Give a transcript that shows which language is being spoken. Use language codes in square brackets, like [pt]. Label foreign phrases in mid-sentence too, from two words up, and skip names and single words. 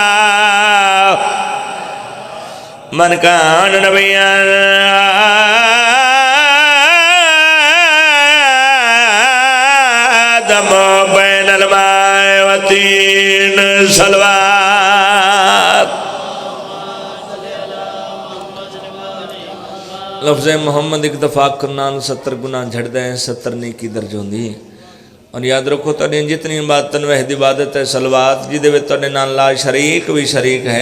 [ar] من کان نبیًا آدم بین الماء والطین. [pa] صلوات. لفظ محمد ایک دفعہ کرنا 70 گناہ جھڑ دیں 70 نیکی درج ہوندی. [ur] اور یاد رکھو [pa] تُہاڈی جتنی عبادت وحد عبادت ہے صلوات جدے وچ تُہاڈے نال [ar] لا شریک [pa] بھی شریک ہے.